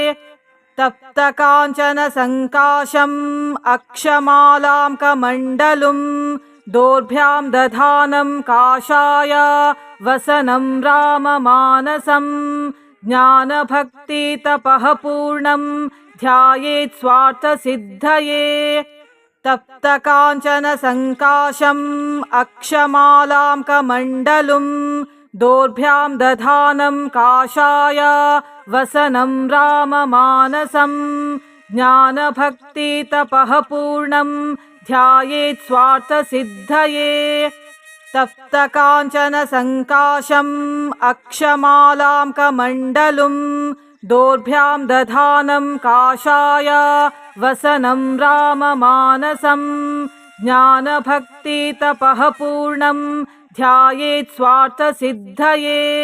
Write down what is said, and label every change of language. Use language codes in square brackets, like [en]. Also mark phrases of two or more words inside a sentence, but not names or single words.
[sa] तप्त काञ्चन सङ्काशं अक्षमालां कमण्डलुं दौर्भ्यां दधानं काषाय वसनं राम मानसं ज्ञान भक्ति तपः पूर्णं ध्यायेत् स्वार्थ सिद्धये. तप्त काञ्चन सङ्काशं अक्षमालां कमण्डलुं दौर्भ्यां दधानं काषाय वसनं राम मानसं ज्ञान भक्ति तपः पूर्णं ध्यायेत् स्वार्थ सिद्धये. तप्तकाञ्चन सङ्काशम् अक्षमालां कमण्डलुं दोर्भ्यां दधानं काषाय वसनं राममानसं ज्ञानभक्तितपः पूर्णं ध्यायेत् स्वार्थसिद्धये